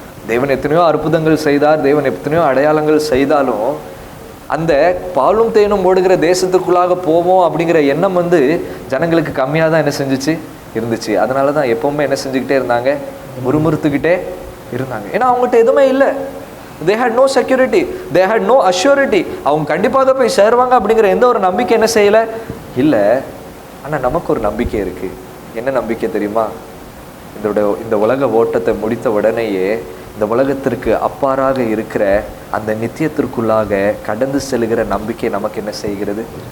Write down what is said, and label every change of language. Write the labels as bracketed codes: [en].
[ta] தேவன் எத்தனையோ அற்புதங்கள் செய்தார், தேவன் எத்தனையோ அடையாளங்கள் செய்தாலும் அந்த பாலும் தேனும் ஓடுகிற தேசத்துக்குள்ளாக போவோம் அப்படிங்கிற எண்ணம் ஜனங்களுக்கு கம்மியாக தான் என்ன செஞ்சிச்சு இருந்துச்சு. அதனால தான் எப்பவுமே என்ன செஞ்சுக்கிட்டே இருந்தாங்க, முறுமுறுத்துக்கிட்டே இருந்தாங்க. ஏன்னா அவங்ககிட்ட எதுவுமே இல்லை. [en] they had no security, they had no assurity. [ta] அவங்க கண்டிப்பாக போய் சேருவாங்க அப்படிங்கிற எந்த ஒரு நம்பிக்கை என்ன செய்யலை, இல்லை. ஆனால் நமக்கு ஒரு நம்பிக்கை இருக்கு. என்ன நம்பிக்கை தெரியுமா? இந்த உலக ஓட்டத்தை முடித்த உடனேயே இந்த உலகத்திற்கு அப்பாறாக இருக்கிற அந்த நித்தியத்திற்குள்ளாக கடந்து செல்கிற நம்பிக்கை நமக்கு என்ன செய்கிறது.